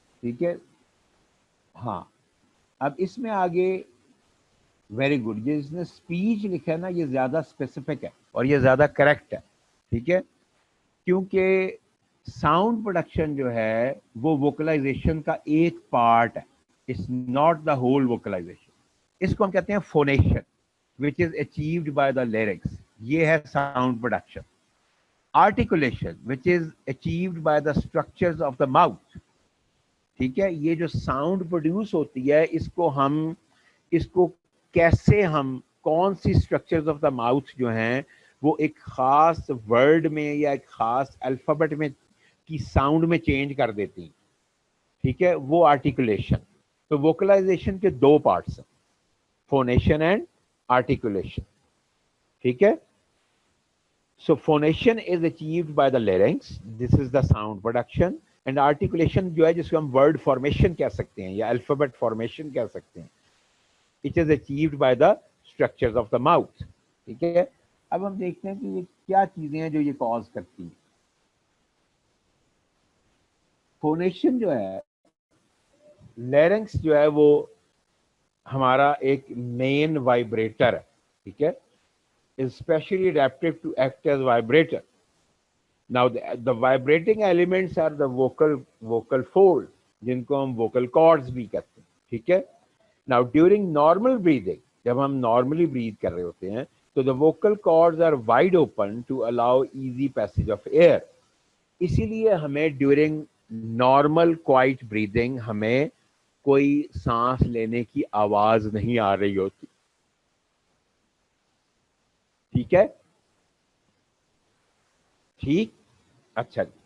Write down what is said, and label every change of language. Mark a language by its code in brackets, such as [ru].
[ur] ٹھیک ہے, ہاں, اب اس میں آگے ویری گڈ, یہ اس نے اسپیچ لکھا ہے نا, یہ زیادہ اسپیسیفک ہے اور یہ زیادہ کریکٹ ہے. ٹھیک ہے, کیونکہ ساؤنڈ پروڈکشن جو ہے وہ ووکلائزیشن کا ایک پارٹ ہے, [en] It's not the whole vocalization. [ur] اس کو ہم کہتے ہیں فونیشن [en] which is achieved by the lyrics. [ur] یہ ہے [en] sound production. Articulation which is achieved by the structures of the mouth. [ur] ٹھیک ہے, یہ جو ساؤنڈ پروڈیوس ہوتی ہے اس کو کیسے ہم کون سی اسٹرکچرز آف دا ماؤتھ جو ہیں وہ ایک خاص ورڈ میں یا ایک خاص الفابیٹ میں کی ساؤنڈ میں چینج کر دیتی ہیں. ٹھیک ہے, وہ آرٹیکولیشن. تو ووکلائزیشن کے دو پارٹس ہیں, فونیشن اینڈ articulation. ٹھیک ہے, [en] so phonation is achieved by the larynx, this is the sound production, and articulation [ur] جو ہے جس کو ہم [en] word formation [ur] کہہ سکتے ہیں یا [en] alphabet formation [ur] کہہ سکتے ہیں, [en] it is achieved by the structures of the mouth. [ur] ٹھیک ہے, اب ہم دیکھتے ہیں کہ یہ کیا چیزیں ہیں جو یہ کاز کرتی ہیں. فونیشن جو ہے, larynx جو ہے وہ ہمارا ایک مین وائبریٹر ہے. ٹھیک ہے, [en] is specially adapted to act as vibrator. Now the vibrating elements are the vocal fold, [ur] جن کو ہم [en] vocal cords [ur] بھی کہتے ہیں. ٹھیک ہے, [en] now during normal breathing, [ur] جب ہم [en] normally breathe [ur] کر رہے ہوتے ہیں تو [en] the vocal cords are wide open to allow easy passage of air. [ur] اسی لیے ہمیں [en] during normal quiet breathing [ur] ہمیں کوئی سانس لینے کی آواز نہیں آ رہی ہوتی. ٹھیک ہے, ٹھیک, اچھا.